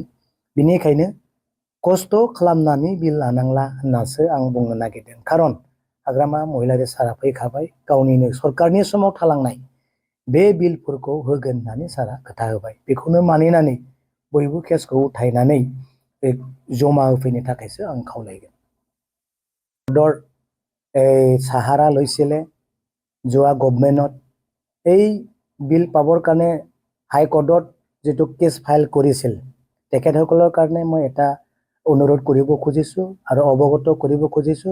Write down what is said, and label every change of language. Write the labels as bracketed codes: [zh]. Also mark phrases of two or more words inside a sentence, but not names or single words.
[brx] बिनिखायनो खस्थ' खालामनानै बिल लानांला होननासो आं बुंनो नागिरदों। खारन हाग्रामा महिलारी सारा फैखाबाय, गावनिनो सरकारनि समाव थालांनाय बे बिलफोरखौ होगोन होननानै सारा खोथा होबाय। बेखौनो मानिनानै बयबो केसखौ उथायनानै जमा होफैनो थाखायसो आं खावलायगोन। [as] সাহাৰা লৈছিলে যোৱা গভৰ্ণমেণ্টত এই বিল পাবৰ কাৰণে হাইকোৰ্টত যেটো কেছ ফাইল কৰিছিল তেখেতসকলৰ কাৰণে মই এটা অনুৰোধ কৰিব খুজিছো আৰু অৱগত কৰিব খুজিছো।